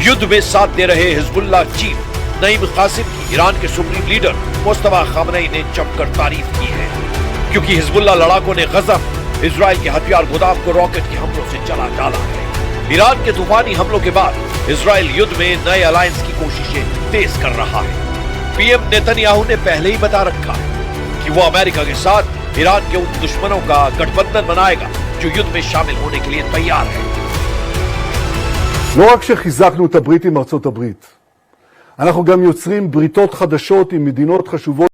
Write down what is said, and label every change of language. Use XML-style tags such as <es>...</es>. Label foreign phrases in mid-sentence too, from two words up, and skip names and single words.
<hi>युद्ध में साथ दे रहे हिजबुल्ला चीफ नईम कासिम की ईरान के</hi> <en>supreme leader</en> <hi>मुस्तफा खामनेई ने जमकर तारीफ की है, क्योंकि हिजबुल्ला लड़ाकों ने गजब इजराइल के हथियार गोदाम को रॉकेट के हमलों से जला डाला है। ईरान के तूफानी हमलों के बाद इजराइल युद्ध में नए अलायंस की कोशिशें तेज कर रहा है। पीएम नेतन्याहू ने पहले ही बता रखा है कि वो अमेरिका के साथ ईरान के उन दुश्मनों का गठबंधन बनाएगा जो युद्ध में शामिल होने के लिए तैयार है।</hi> <he>לא רק שחיזקנו את הברית עם ארצות הברית, אנחנו גם יוצרים בריתות חדשות עם מדינות חשובות</he>